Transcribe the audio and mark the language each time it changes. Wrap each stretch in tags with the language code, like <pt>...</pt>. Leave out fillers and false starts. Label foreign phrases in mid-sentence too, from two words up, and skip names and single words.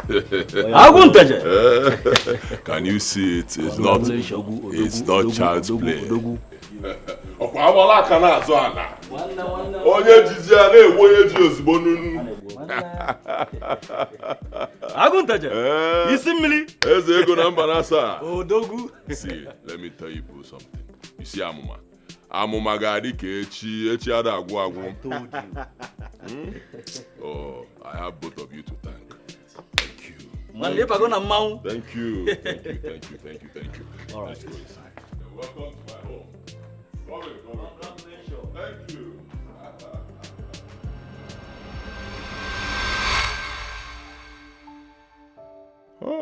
<en>Can you see it? It's not child's play.</en> <ig>Onye jiji a na-egbu onye ji ozugbo n'unu. Aguntaje. Isi mmiri. Eze ego na mba nasa. Odogu.</ig> <en>See, let me tell you something. You see Amuma.</en> <ig>Amuma ga-adị ka echi ada agwụ agwụ.</ig> <en>Oh, I have both of you to thank. Thank you. Thank you. Thank you. All right. Let's go inside. Welcome to my home. Thank you. Oh.</en>